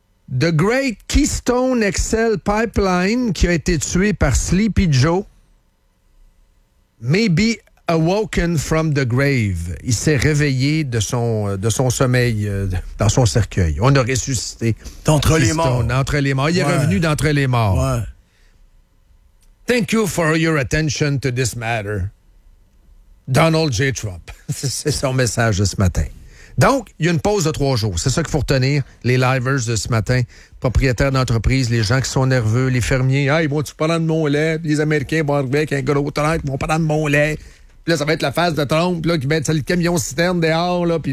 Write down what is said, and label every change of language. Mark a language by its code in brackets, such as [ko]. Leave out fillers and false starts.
[en] The Great Keystone XL Pipeline, [fr] qui a été tué par [en] Sleepy Joe, may be awoken from the grave. [fr] Il s'est réveillé de son sommeil dans son cercueil. On a ressuscité. D'entre les morts. Entre les morts. Il est revenu d'entre les morts. Ouais. [en] Thank you for your attention to this matter. Donald J. Trump. [fr] C'est son message de ce matin. Donc, il y a une pause de 3 jours. C'est ça qu'il faut retenir, les livers de ce matin, propriétaires d'entreprise, les gens qui sont nerveux, les fermiers. Ah, ils vont-tu prendre de mon lait? Les Américains vont arriver avec un gros train, ils vont prendre de mon lait. Puis là, ça va être la face de Trump, là, qui met le camion-citerne dehors, là.